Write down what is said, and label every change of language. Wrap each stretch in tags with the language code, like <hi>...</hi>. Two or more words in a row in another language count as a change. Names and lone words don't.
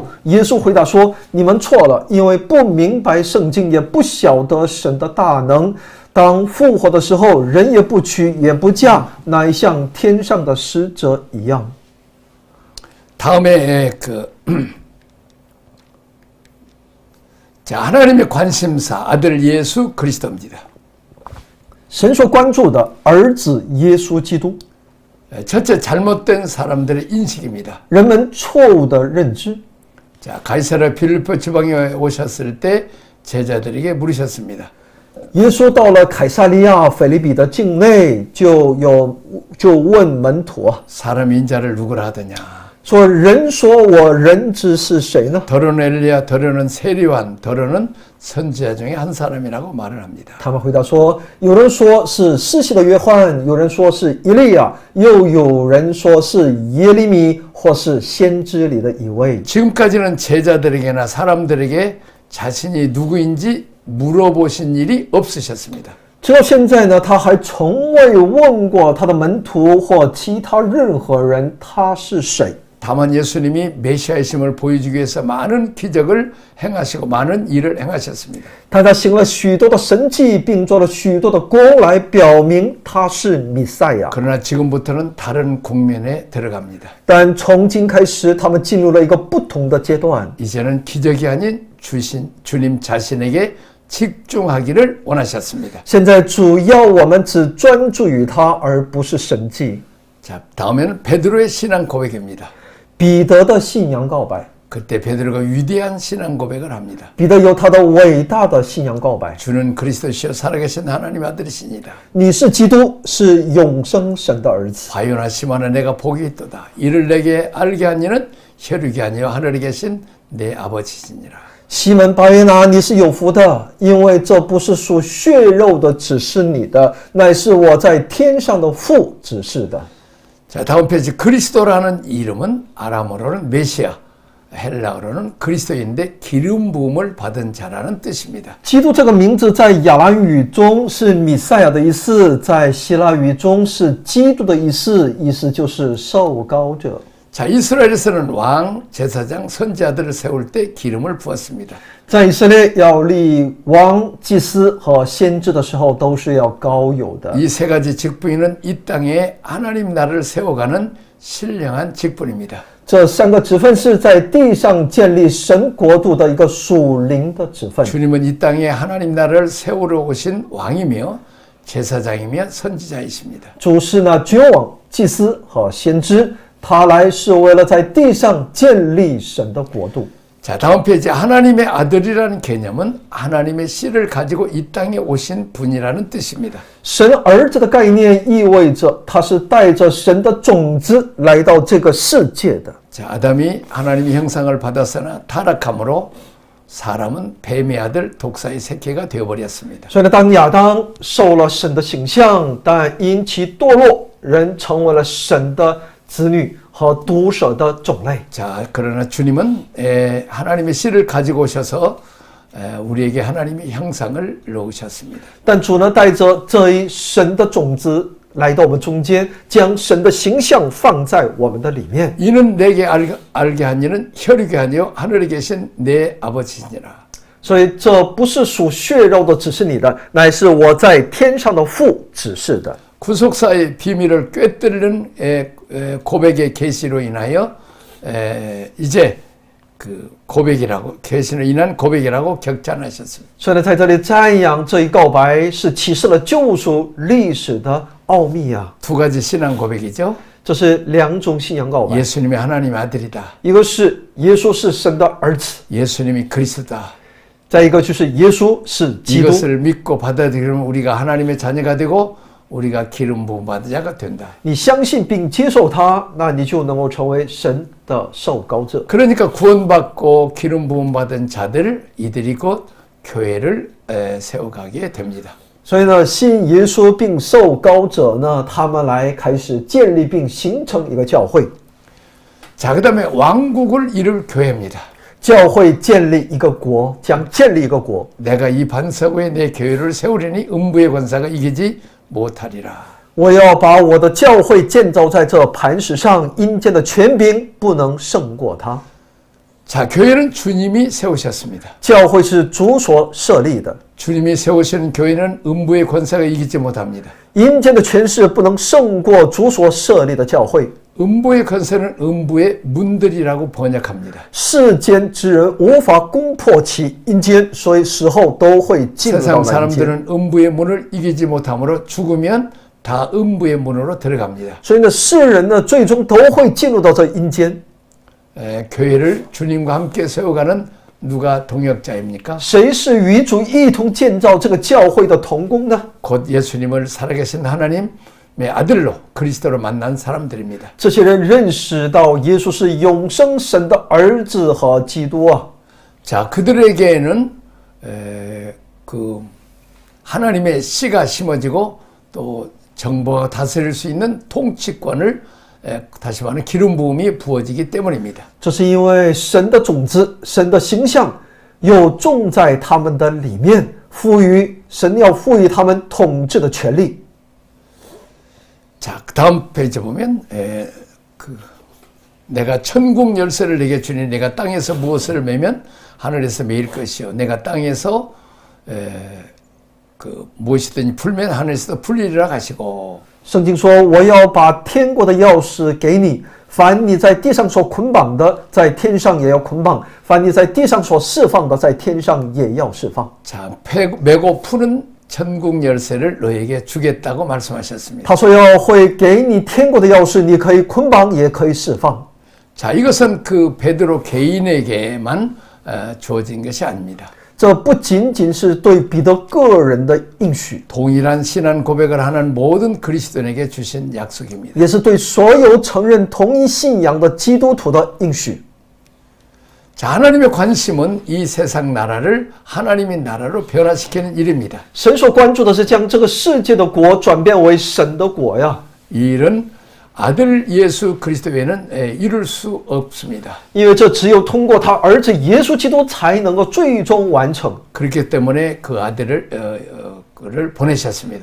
<zh>耶稣回答说：“你们错了，因为不明白圣经，也不晓得神的大能。当复活的时候，人也不娶也不嫁，乃像天上的使者一样。”</zh> <ko>다음에 자, 하나님의 관심사 아들 예수 그리스도입니다.</ko> <zh>神所关注的儿子耶稣基督，</zh> <ko>첫째 잘못된 사람들의 인식입니다.</ko> <zh>人们错误的认知。</zh> <ko>자, 가이사랴 빌립보 지방에 오셨을 때 제자들에게 물으셨습니다.</ko> <zh>耶稣到了凯撒利亚腓立比的境内，就问门徒啊，</zh> <ko>사람 인자를 누구라 하더냐.</ko> <zh>说人说我人子是谁呢？</zh> <ko>더러는 엘리야, 더러는 세리완, 더러는 선지자 중에 한 사람이라고 말을 합니다.</ko> <zh>他们回答说，有人说是施洗的约翰，有人说是以利亚，又有人说是耶利米，或是先知里的一位。</zh> <ko>지금까지는 제자들에게나 사람들에게 자신이 누구인지 물어보신 일이 없으셨습니다.</ko> <zh>直到现在呢，他还从未问过他的门徒或其他任何人他是谁。</zh> <ko>다만 예수님이 메시아이심을 보여주기 위해서 많은 기적을 행하시고 많은 일을 행하셨습니다.</ko> <zh>他行了许多的神迹，并做了许多的功来表明他是弥赛亚。</zh> <ko>그러나 지금부터는 다른 국면에 들어갑니다.</ko> <zh>但从今开始，他们进入了一个不同的阶段。</zh> <ko>이제는 기적이 아닌 주님 자신에게 집중하기를 원하셨습니다.</ko> <zh>现在主要我们只专注于他，而不是神迹。</zh> <ko>자, 다음에는 베드로의 신앙 고백입니다.</ko> <zh>彼得的信仰告白，</zh> <ko>그때 베드로가 위대한 신앙 고백을 합니다.</ko> <zh>彼得有他的伟大的信仰告白。</zh> <ko>주는 그리스도시요 살아계신 하나님 아들이시니라.</ko> <zh>你是基督，是永生神的儿子。</zh> <ko>바요나 시몬아 내가 복이 있도다. 이를 내게 알게 한 이는 혈육이 아니요 하늘에 계신 내 아버지시니라.</ko> <zh>西门巴约拿，你是有福的，因为这不是属血肉的指示你的，乃是我在天上的父指示的。</zh> <ko>자, 다음 페이지. 그리스도라는 이름은 아람어로는 메시아, 헬라어로는 그리스도인데 기름 부음을 받은 자라는 뜻입니다.</ko> <zh>基督这个名字在亚兰语中是弥赛亚的意思，在希腊语中是基督的意思，意思就是受膏者。</zh> <ko>자, 이스라엘에서는 왕, 제사장, 선지자들을 세울 때 기름을 부었습니다.</ko> <zh>在以色列要立王、祭司和先知的时候，都是要膏油的。</zh> <ko>이 세 가지 직분은 이 땅에 하나님 나라를 세워가는 신령한 직분입니다.</ko> <zh>这三个职分是在地上建立神国度的一个属灵的职分。</zh> <ko>주님은 이 땅에 하나님 나라를 세우러 오신 왕이며 제사장이며 선지자이십니다.</ko> <zh>主是呢君王、祭司和先知， 他来是为了在地上建立神的国度。</zh> <ko>자, 다음 페이지. 하나님의 아들이라는 개념은 하나님의 씨를 가지고 이 땅에 오신 분이라는 뜻입니다.</ko> <zh>神儿子的概念意味着他是带着神的种子来到这个世界的。</zh> <ko>자, 아담이 하나님의 형상을 받았으나 타락함으로 사람은 뱀의 아들 독사의 새끼가 되어버렸습니다.</ko> <zh>所以呢，当亚当受了神的形象，但因其堕落，人成为了神的子女和毒蛇的种类。</zh> <ko>자, 그러나 주님은 하나님의 씨를 가지고 오셔서 우리에게 하나님의 형상을 넣으셨습니다.</ko> <zh>但主呢，带着这一神的种子来到我们中间，将神的形象放在我们的里面。</zh> <ko>이는 내게 알게 한 이는 혈육이 아니요 하늘에 계신 내 아버지니라.</ko> <zh>所以这不是属血肉的指示你的，乃是我在天上的父指示的。</zh> <ko>구속사의 비밀을 꿰뚫는 고백의 계시로 인하여 이제 그 고백이라고 계시로 인한 고백이라고 격찬하셨습니다.</ko> <zh>所以呢，在这里赞扬这一告白是启示了救赎历史的奥秘啊！</zh> <ko>두 가지 신앙 고백이죠.</ko> <zh>这是两种信仰告白，</zh> <ko>예수님이 하나님의 아들이다.</ko> <zh>一个是耶稣是神的儿子，</zh> <ko>예수님이 그리스도다.</ko> <zh>再一个就是耶稣是基督。</zh> <ko>이것을 믿고 받아들이면 우리가 하나님의 자녀가 되고 우리가 기름 부음 받은 자가 된다.</ko> <zh>你相信并接受它，那你就能够成为神的受膏者。</zh> <ko>그러니까 구원받고 기름 부음 받은 자들 이들이 곧 교회를 세워가게 됩니다.</ko> <zh>所以呢，信耶稣并受膏者呢，他们来开始建立并形成一个教会。</zh> <ko>자, 그다음에 왕국을 이룰 교회입니다.</ko> <zh>教会建立一个国，将建立一个国。</zh> <ko>내가 이 반석 위에 내 교회를 세우리니 음부의 권사가 이기지 못하리라.</ko> <zh>我要把我的教会建造在这磐石上，阴间的权柄不能胜过它。</zh> <ko>자, 교회는 주님이 세우셨습니다.</ko> <zh>教会是主所设立的，</zh> <ko>주님이 세우시는 교회는 음부의 권사가 이기지 못합니다.</ko> <zh>阴间的权势不能胜过主所设立的教会。</zh> <ko>음부의 권세는 음부의 문들이라고 번역합니다.</ko> <zh>世间之人无法攻破其阴间，所以死后都会进入到</zh> <ko>세상</ko> <zh>那阴间。</zh> <ko>사람들은 음부의 문을 이기지 못함으로 죽으면 다 음부의 문으로 들어갑니다.</ko> <zh>所以呢，世人呢，最终都会进入到这阴间。</zh> <ko>교회를 주님과 함께 세워가는 누가 동역자입니까?</ko> <zh>谁是与主一同建造这个教会的同工呢？</zh> <ko>곧 예수님을 살아계신 하나님의 아들로 그리스도로 만난 사람들입니다.</ko> <zh>这些人认识到耶稣是永生神的儿子和基督啊。</zh> <ko>자, 그들에게는 그 하나님의 씨가 심어지고 또 정부가 다스릴 수 있는 통치권을 다시 말하면 기름 부음이 부어지기 때문입니다.</ko> <zh>这是因为神的种子、神的形象又种在他们的里面，神要赋予他们统治的权利。</zh> <ko>자, 그 다음 페이지 보면 내가 천국 열쇠를 내게 주니 내가 땅에서 무엇을 매면 하늘에서 매일 것이요 내가 땅에서 무엇이든지 풀면 하늘에서도 풀리리라 하시고</ko> <zh>圣经说：“我要把天国的钥匙给你，凡你在地上所捆绑的，在天上也要捆绑；凡你在地上所释放的，在天上也要释放。”</zh> <ko>자, 매고 푸는 천국 열쇠를 너에게 주겠다고 말씀하셨습니다.</ko> <zh>他说要会给你天国的钥匙，你可以捆绑，也可以释放。</zh> <ko>자, 이것은 그 베드로 개인에게만 주어진 것이 아닙니다.</ko> <zh>这不仅仅是对彼得个人的应许，</zh> <ko>동일한 신앙 고백을 하는 모든 그리스도인에게 주신 약속입니다.</ko> <zh>也是对所有承认同一信仰的基督徒的应许。</zh> <ko>자, 하나님의 관심은 이 세상 나라를 하나님의 나라로 변화시키는 일입니다.</ko> <zh>神所关注的是将这个世界的国转变为神的国呀。</zh> <ko>이 일은 아들 예수 그리스도 외에는 이룰 수 없습니다.</ko> <zh>因为这只有通过他儿子耶稣基督才能够最终完成，</zh> <ko>그렇기 때문에 그 아들을 보내셨습니다.</ko>